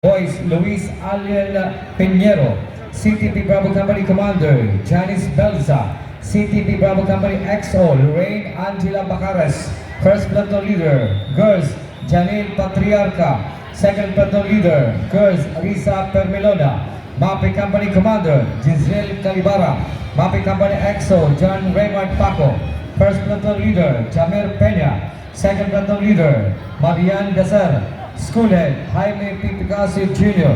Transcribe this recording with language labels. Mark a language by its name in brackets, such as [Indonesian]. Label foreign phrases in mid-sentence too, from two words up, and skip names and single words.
[English] Joyce Luis Aliel Pinheiro. CTP Bravo Company Commander Janice Belza. CTP Bravo Company XO Lorraine Angela Bacares. First Platoon Leader Girls Janine Patriarca. Second Platoon Leader Girls Risa Permelona. MAPE Company Commander Giselle Calibara. MAPE Company XO John Raymond Paco. First Platoon Leader Jamer Peña. Second Platoon Leader Marian Gasser. School Head Jaime P. Picasso Jr.